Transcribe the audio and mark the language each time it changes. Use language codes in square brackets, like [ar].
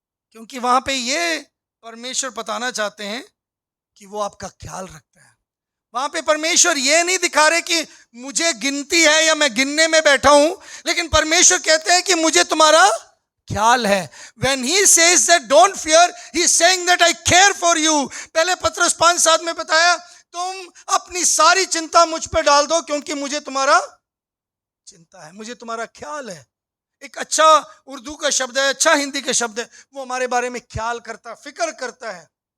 [hi] क्योंकि वहां पे ये परमेश्वर बताना चाहते हैं कि वो आपका ख्याल रखता है। वहां पे परमेश्वर ये नहीं दिखा रहे कि मुझे गिनती है या मैं गिनने में बैठा हूं, लेकिन परमेश्वर कहते हैं कि मुझे तुम्हारा ख्याल है। [en] When he says that don't fear, he is saying that I care for you। [hi] पहले पत्रस 5:7 में बताया, तुम अपनी सारी चिंता मुझ पर डाल दो क्योंकि मुझे तुम्हारा चिंता है, मुझे तुम्हारा ख्याल है। एक अच्छा उर्दू का शब्द है, अच्छा हिंदी का शब्द है, वो हमारे बारे में ख्याल करता, फिक्र करता है।